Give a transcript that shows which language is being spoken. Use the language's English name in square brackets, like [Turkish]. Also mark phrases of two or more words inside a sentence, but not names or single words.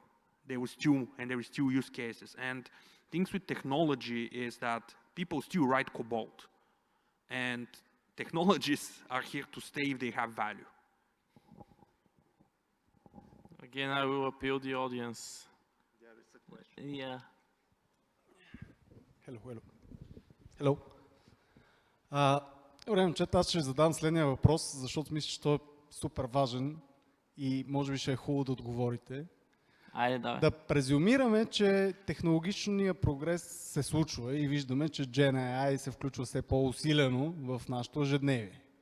[English] There was still use cases. And things with technology is that people still write COBOL. And technologies are here to stay if they have value. Again, I will appeal the audience. There is a question. Yeah. Hello. [Bulgarian] Добре, момчета, аз ще задам следния въпрос, защото мисля, че той е супер важен и може би ще е хубаво да отговорите. Айде, давай. Да презюмираме, че технологичният прогрес се случва и виждаме, че [English] Gen AI [Bulgarian] се включва все по-усилено в нашето ежедневие.